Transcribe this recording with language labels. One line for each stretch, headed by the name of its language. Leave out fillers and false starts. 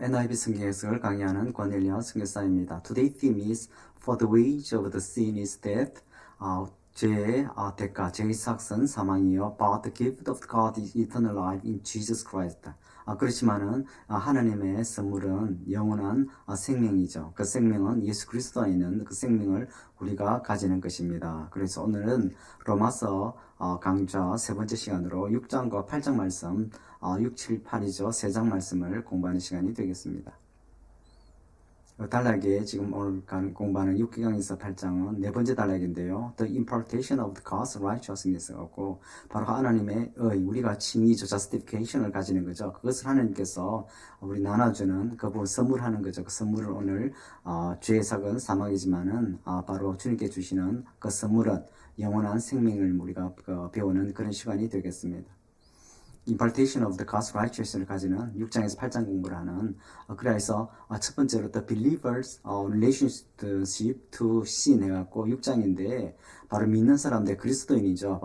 Korean: NIV 성경 해석을 강의하는 권일련 선교사입니다.
English: Today theme is For the wage of the sin is death.
Korean: 죄의 대가, 죄의 삭은 사망이요.
English: But the gift of God is eternal life in Jesus Christ.
Korean: 그렇지만은 하나님의 선물은 영원한 생명이죠. 그 생명은 예수 그리스도 안에 있는 그 생명을 우리가 가지는 것입니다. 그래서 오늘은 로마서 강좌 세 번째 시간으로 6장과 8장 말씀 6, 7, 8이죠. 세 장 말씀을 공부하는 시간이 되겠습니다. 단락에 지금 오늘 공부하는 6기강에서 8장은 네 번째 단락인데요.
English: The impartation of the God's righteousness
Korean: 하고 바로 하나님의 우리가 칭의죠. justification을 가지는 거죠. 그것을 하나님께서 우리 나눠주는 그 부분 선물하는 거죠. 그 선물을 오늘 죄의 삭은 사망이지만은 바로 주님께 주시는 그 선물은 영원한 생명을 우리가 배우는 그런 시간이 되겠습니다.
English: impartation of the God's righteousness
Korean: 를 가지는 6장에서 8장 공부를 하는 그래서 첫 번째로
English: the believers relationship to sin
Korean: 해갖고 6장인데 바로 믿는 사람들 그리스도인이죠.